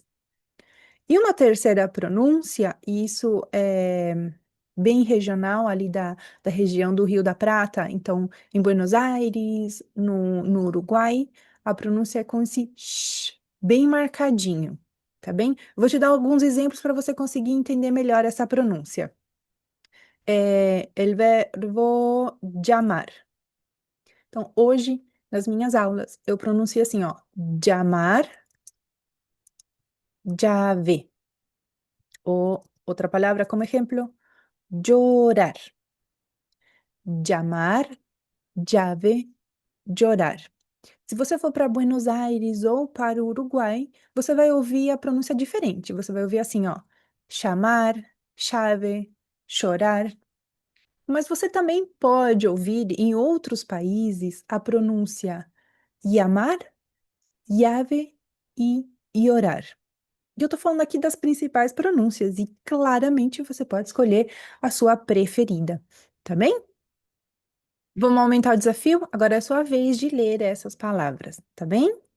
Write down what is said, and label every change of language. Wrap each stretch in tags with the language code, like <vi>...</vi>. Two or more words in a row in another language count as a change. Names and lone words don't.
<pt>E uma terceira pronúncia, e isso é bem regional ali da região do Rio da Prata, então em Buenos Aires, no Uruguai, a pronúncia é com esse sh, bem marcadinho, tá bem? Vou te dar alguns exemplos para você conseguir entender melhor essa pronúncia.</pt> <es>El verbo llamar.</es> <pt>Então, hoje, nas minhas aulas, eu pronuncio assim, ó,</pt> <es>llamar, llave.</es> <pt>Ou outra palavra como exemplo, llorar.</pt> <es>Llamar, llave, llorar.</es> <pt>Se você for para Buenos Aires ou para o Uruguai, você vai ouvir a pronúncia diferente. Você vai ouvir assim, ó, chamar, chave, chorar. Mas você também pode ouvir em outros países a pronúncia</pt> <es>llamar, llave</es> <pt>e orar. E eu tô falando aqui das principais pronúncias e claramente você pode escolher a sua preferida, tá bem? Vamos aumentar o desafio? Agora é a sua vez de ler essas palavras, tá bem?</pt>